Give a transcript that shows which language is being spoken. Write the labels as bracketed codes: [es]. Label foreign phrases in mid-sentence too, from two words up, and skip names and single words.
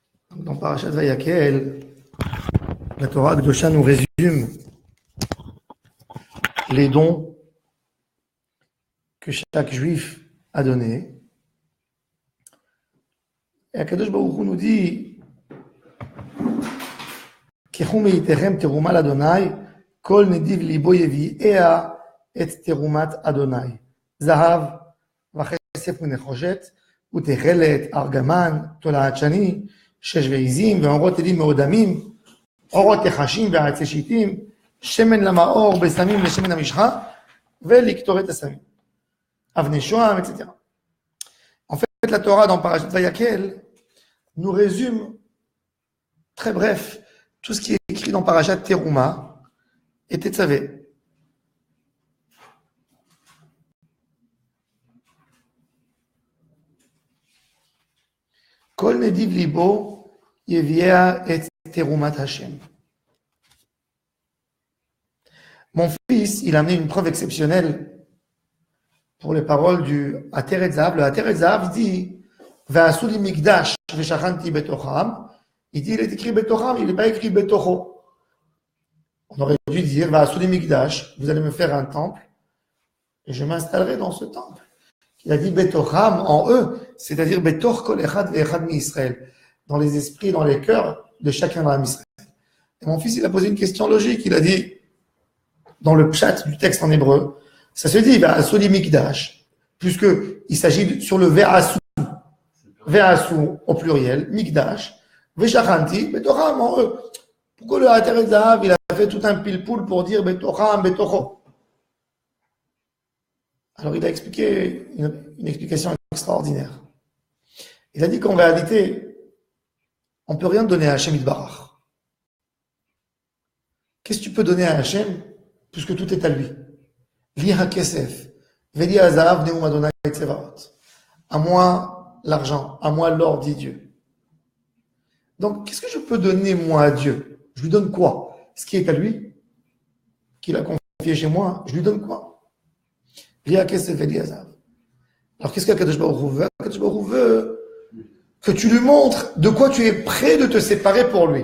[fr] Dans Parashat Vayakel, la Torah Kedosha nous résume les dons que chaque juif a donnés. Et Akadosh Baruch Hu nous dit [he] קחו מאתכם תרומת ה', כל נדיב לבו יביאה את תרומת ה. Zahav, וכסף ונחשת, ותכלת, ארגמן, תולעת שני, שש ועזים, ואורות עדים מאודמים, אורות יחשים ועצי שיטים, שמן למאור בסמים לשמן המשחה, ולקטורת הסמים. אבני שוהם, [fr] etc. En fait, la Torah dans Parashat Vayakel nous résume, très bref, tout ce qui est écrit dans Parashat Teruma et Tetzavé. [he] כל נדיב לבו יביאה את תרומת השם. [fr] Mon fils, il a amené une preuve exceptionnelle pour les paroles du Ater et Zahav. Le Ater et Zahav dit [he] ועשו לי מקדש ושכנתי בתוכם. [fr] Il dit, il est écrit betocham, il n'est pas écrit betocho. On aurait dû dire [he] ועשו לי מקדש, [fr] vous allez me faire un temple et je m'installerai dans ce temple. Il a dit betocham en eux, c'est-à-dire [he] בתוך כל אחד ואחד מישראל, [fr] dans les esprits, dans les cœurs de chacun dans Israël. Et mon fils, il a posé une question logique. Il a dit, dans le pshat du texte en hébreu, ça se dit [he] ועשו לי מקדש, [fr] puisque il s'agit sur le ve'asu au pluriel, mikdash, [he] ושכנתי בתוכם [fr] en eux. Pourquoi le Ater et Zahav, il a fait tout un pile-poule pour dire [he] בתוכם, בתוכו? [fr] Alors il a expliqué une explication extraordinaire. Il a dit qu'en réalité, on ne peut rien donner à Hachem Yitbarach. Qu'est-ce que tu peux donner à Hachem puisque tout est à lui? [he] לי הכסף, ולי הזהב נאם ה' צבאות. [fr] À moi l'argent, à moi l'or, dit Dieu. Donc, qu'est-ce que je peux donner moi à Dieu? Je lui donne quoi? Ce qui est à lui, qu'il a confié chez moi, je lui donne quoi? [he] לי הכסף, ולי הזהב. [fr] Alors, qu'est-ce qu'Akadosh Baruch Hu veut? Akadosh Baruch Hu veut que tu lui montres de quoi tu es prêt de te séparer pour lui.